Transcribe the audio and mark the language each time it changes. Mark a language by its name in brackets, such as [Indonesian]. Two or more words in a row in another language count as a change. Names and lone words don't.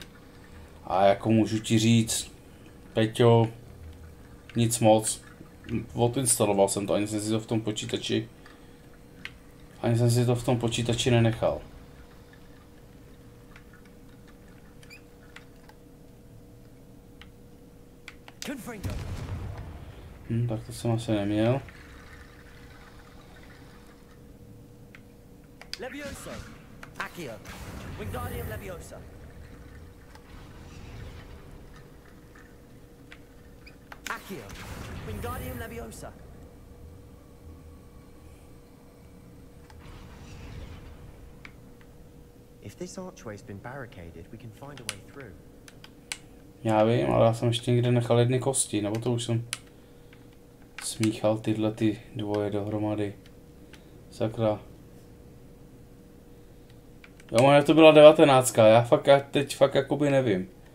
[Czech] A jako můžu ti říct, Peťo, nic moc, odinstaloval jsem to, ani jsem si to v tom počítači nenechal. Tak to jsem asi neměl. [English] Leviosa. Accio. Wingardium Leviosa. Accio. Wingardium Leviosa. If this archway's been barricaded, we can find a way through. [Czech] Já vím, ale já jsem ještě někde nechal jedny kosti, nebo to už jsem smíchal tyhle ty dvoje dohromady. Sakra. Jo, možná to byla 19, já teď fakt jakoby nevím.